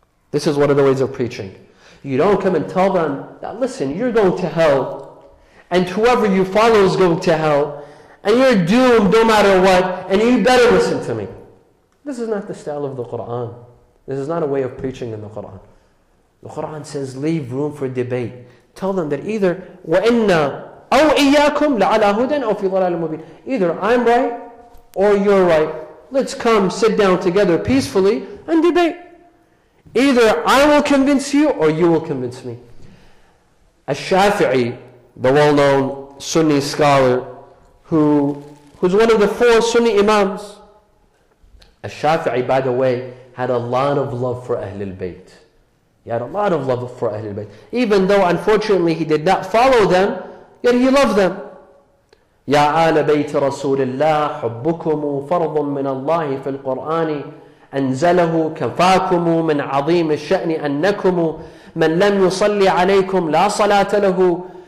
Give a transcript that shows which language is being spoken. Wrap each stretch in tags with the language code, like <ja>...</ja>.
<en>This is one of the ways of preaching. You don't come and tell them that, listen, you're going to hell and whoever you follow is going to hell and you're doomed no matter what and you better listen to me. This is not the style of the Quran. This is not a way of preaching in the Quran. The Quran says leave room for debate. Tell them that either</en> <ar>وَإِنَّا أَوْ إِيَّاكُمْ لَعَلَى هُدًى أَوْ فِي ضَلَالٍ مُبِينٍ.</ar> <en>Either I'm right or you're right. Let's come sit down together peacefully and debate. Either I will convince you or you will convince me. Al-Shafi'i, the well-known Sunni scholar who's one of the 4 Sunni Imams. Al-Shafi'i, by the way, had a lot of love for Ahlul Bayt. He had a lot of love for Ahlul Bayt. Even though unfortunately he did not follow them, yet he loved them.</en> <ar>يا آل بيت رسول الله حبكم فرض من الله في القرآن أنزله كفاكم من عظيم الشأن أنكم من لم يصلي عليكم لا صلاة له.</ar>